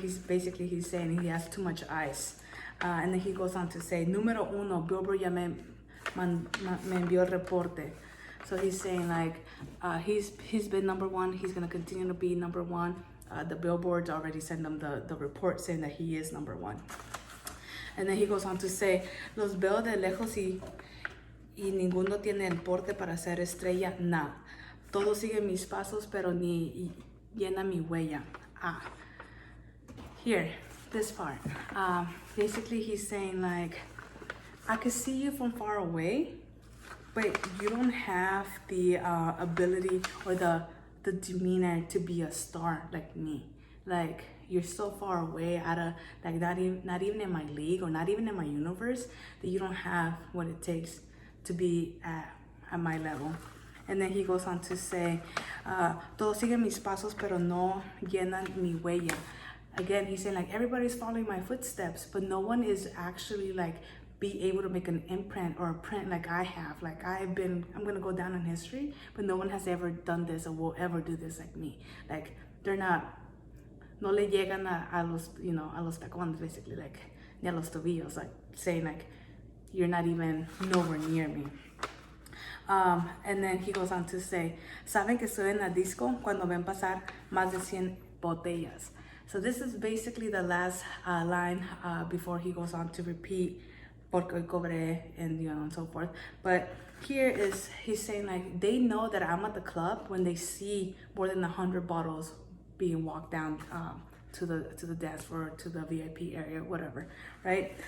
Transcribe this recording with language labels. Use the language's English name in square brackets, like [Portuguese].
[English] He's saying he has too much ice. And then he goes on to say, [Spanish] número uno, Billboard ya me me envió el reporte. [English] So he's saying like he's been number one. He's gonna continue to be number one. The billboards already sent him the report saying that he is number one. And then he goes on to say, [Spanish] los veo de lejos y ninguno tiene el porte para ser estrella. Nah, todos siguen mis pasos, pero ni llena mi huella. [English] Here, this part. Basically, he's saying like, I can see you from far away, but you don't have the ability or the demeanor to be a star like me. Like, you're so far away out of, like, not even in my league or not even in my universe, that you don't have what it takes to be at my level. And then he goes on to say, [Spanish] todos siguen mis pasos, pero no llenan mi huella. [English] Again, he's saying like, everybody's following my footsteps, but no one is actually like be able to make an imprint or a print like I have. Like I'm gonna go down in history, but no one has ever done this or will ever do this like me. Like they're not, [Spanish] no le llegan a los, [English] you know, [Spanish] a los tacones, [English] basically, like [Spanish] ni a los tobillos, [English] like saying like, you're not even nowhere near me. And then he goes on to say, [Spanish] saben que estoy en la disco cuando ven pasar más de 100 botellas. [English] So this is basically the last line before he goes on to repeat [Spanish] porque hoy cobré [English] and you know and so forth. But here is he's saying like they know that I'm at the club when they see more than 100 bottles being walked down to the dance floor, to the VIP area, whatever, right?